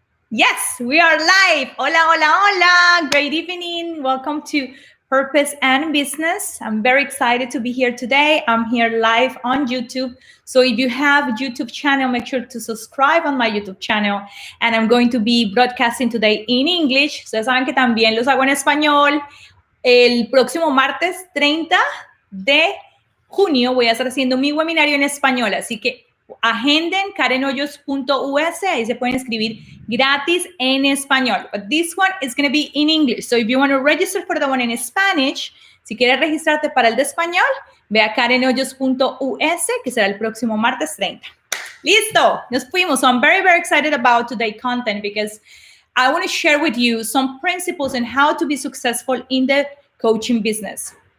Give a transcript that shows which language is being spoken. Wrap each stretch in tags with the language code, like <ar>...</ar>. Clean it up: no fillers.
<en>Yes, we are live.</en> <es>Hola, hola, hola.</es> <en>Great evening. Welcome to Purpose and Business. I'm very excited to be here today. I'm here live on YouTube. So if you have a YouTube channel, make sure to subscribe on my YouTube channel. And I'm going to be broadcasting today in English.</en> <es>Ustedes saben que también los hago en español. El próximo martes 30 de junio voy a estar haciendo mi webinario en español. Así que agenden karenhoyos.us, ahí se pueden escribir gratis en español.</es> <en>But this one is going to be in English. So if you want to register for the one in Spanish,</en> <es>si quieres registrarte para el de español, ve a karenhoyos.us, que será el próximo martes 30. Listo, nos fuimos.</es> <en>So I'm very, very excited about today's content because I want to share with you some principles on how to be successful in the coaching business.</en>